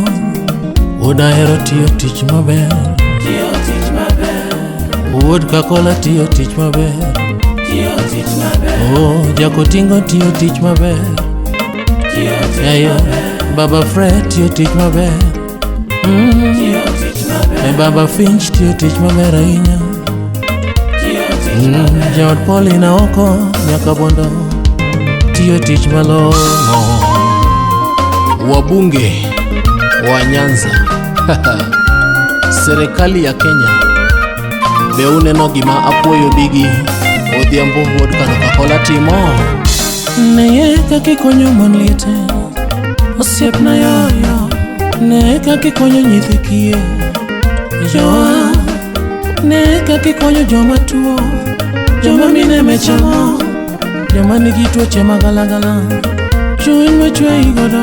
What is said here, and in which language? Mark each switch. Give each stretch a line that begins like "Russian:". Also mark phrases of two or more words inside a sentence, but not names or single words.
Luo (Kenya and Tanzania): Wod ahero tiyo tich maber, Wod Kakola tiyo tich maber, Jakotingo tiyo tich maber, Baba Fred tiyo tich maber, Baba Finch tiyo tich maber ahinya, Jaod Paulina oko nyaka Bondo tiyo tich malong'o.
Swahili: Wabunge wa Nyanza serikali ya Kenya
Luo (Kenya and Tanzania): be uneno gima Apoyo Bigi Odhiambo Wod Kano Kakola timo. Ne kaka konyo mon liete osiepna yoyo, ne kaka konyo nyithi kiye joa, ne kaka konyo joma tuo, joma mine mechamo, joma nigi tuoche magalagala, chuny machwe igodo.